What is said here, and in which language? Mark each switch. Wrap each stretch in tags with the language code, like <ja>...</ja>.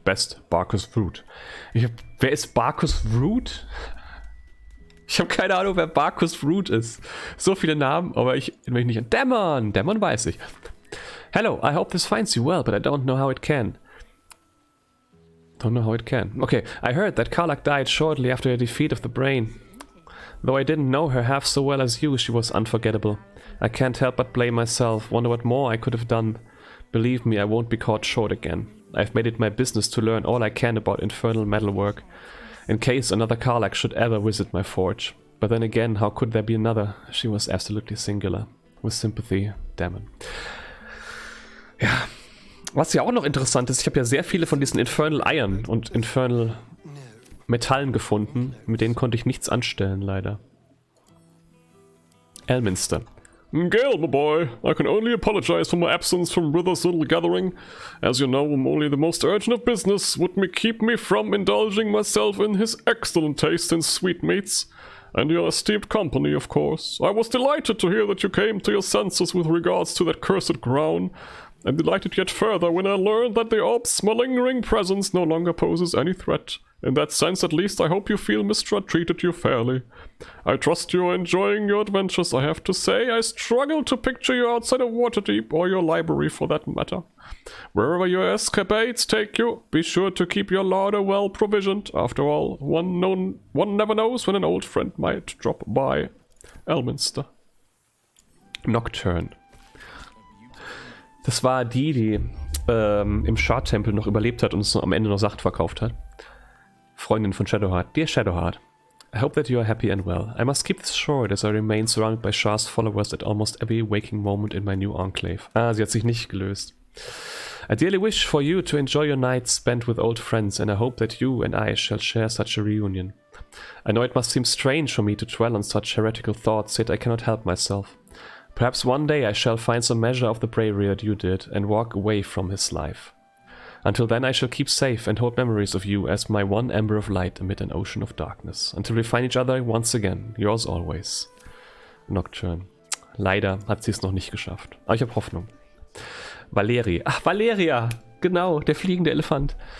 <de>Best, Barkus Root. Wer ist Barkus Root? Ich habe keine Ahnung, wer Barkus Root ist. So viele Namen, aber ich mich nicht an. Dämmern weiß ich.</de> <en>Hello, I hope this finds you well, but I don't know how it can. Okay, I heard that Karlach died shortly after the defeat of the Brain. Though I didn't know her half so well as you, she was unforgettable. I can't help but blame myself, wonder what more I could have done. Believe me, I won't be caught short again. I've made it my business to learn all I can about infernal metalwork, in case another Karlach should ever visit my forge. But then again, how could there be another? She was absolutely singular. With sympathy, Damon.</en> <de>Ja, was ja auch noch interessant ist, ich habe ja sehr viele von diesen Infernal Iron und Infernal Metallen gefunden, mit denen konnte ich nichts anstellen, leider.</de> <en>Elminster. Gale, my boy, I can only apologize for my absence from Wither's little gathering. As you know, only the most urgent of business would keep me from indulging myself in his excellent taste in sweetmeats. And your esteemed company, of course. I was delighted to hear that you came to your senses with regards to that cursed crown. And delighted yet further when I learned that the orb's malingering presence no longer poses any threat. In that sense, at least, I hope you feel Mystra treated you fairly. I trust you are enjoying your adventures, I have to say. I struggle to picture you outside of Waterdeep, or your library for that matter. Wherever your escapades take you, be sure to keep your larder well provisioned. After all, one never knows when an old friend might drop by. Elminster. Nocturne.</en> <de>Das war die im Shard-Tempel noch überlebt hat und uns am Ende noch Sachen verkauft hat. Freundin von Shadowheart.</de> <en>Dear Shadowheart, I hope that you are happy and well. I must keep this short as I remain surrounded by Shard's followers at almost every waking moment in my new enclave.</en> <de>Ah, sie hat sich nicht gelöst.</de> <en>I dearly wish for you to enjoy your nights spent with old friends, and I hope that you and I shall share such a reunion. I know it must seem strange for me to dwell on such heretical thoughts, yet I cannot help myself. Perhaps one day I shall find some measure of the bravery that you did, and walk away from his life. Until then I shall keep safe and hold memories of you as my one ember of light amid an ocean of darkness. Until we find each other once again, yours always. Nocturne.</en> <de>Leider hat sie es noch nicht geschafft. Aber ich habe Hoffnung. Valeri. Ach, Valeria! Genau, der fliegende Elefant.</de>